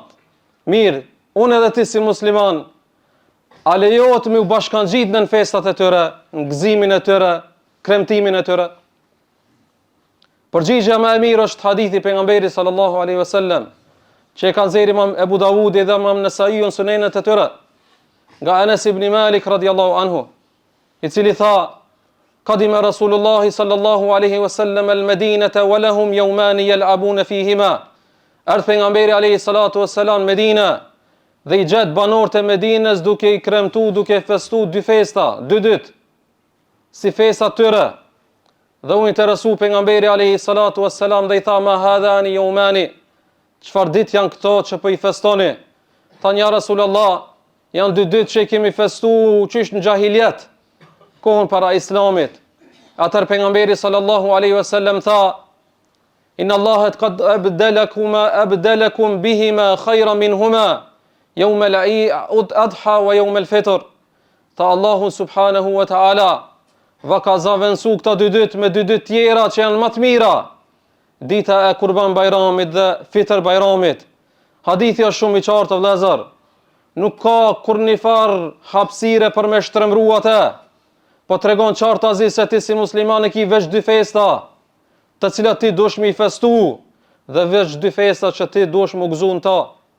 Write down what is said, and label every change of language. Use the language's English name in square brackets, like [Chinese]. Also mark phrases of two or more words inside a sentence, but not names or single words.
[Albanian] Mirë, unë edhe ti si musliman, a lejohet me u bashkangjit në festat e tyre, në gëzimin e tyre, kremtimin e tyre? Përgjigjja më e mirë është hadithi pejgamberit [Arabic] صلى الله عليه وسلم, [Albanian] që e kanë nxjerrë Imam Abu Dawudi dhe Imam Nesai në sunenet e tyre, nga Anas ibn Malik [Arabic] رضي الله عنه, [Albanian] i cili tha: [Arabic] "قدم رسول الله صلى الله عليه وسلم المدينة ولهم يومان يلعبون فيهما." [Albanian] Ardh pejgamberi [Arabic] عليه الصلاة والسلام [Albanian] Medinë dhe i gjet banorët e Medinës duke i kremtu, duke festu dy festa, dy ditë, si festa tyre. Dhe u interesu pejgamberi [Arabic] عليه الصلاة والسلام [Albanian] dhe i tha: [Arabic] "ما هذان اليومان?" [Albanian] Çfarë ditë janë këto që po i festoni? Tha: "Ja Rasulullah, janë dy ditë që kemi festu qysh në xahiljet, kohën para Islamit." Atëherë pejgamberi [Arabic] صلى الله عليه وسلم tha: "إن الله قد أبدلكم بهما خيرا منهما يوم الأضحى ويوم الفطر." [Albanian] Tha: Allahu [Arabic] سبحانه وتعالى [Albanian] va ka zavendësu këta dy ditë me dy ditë tjera që janë më të mira, dita e Kurban Bajramit dhe Fitr Bajramit. Hadithi është shumë i qartë vëllezër. Nuk ka kur një farë hapësire për me shtremru atë, po tregon qartazi se ti si musliman e ki veç dy festa, të cilat ti dush me i festu, dhe veç dy festa që ti dush me gëzu në ta.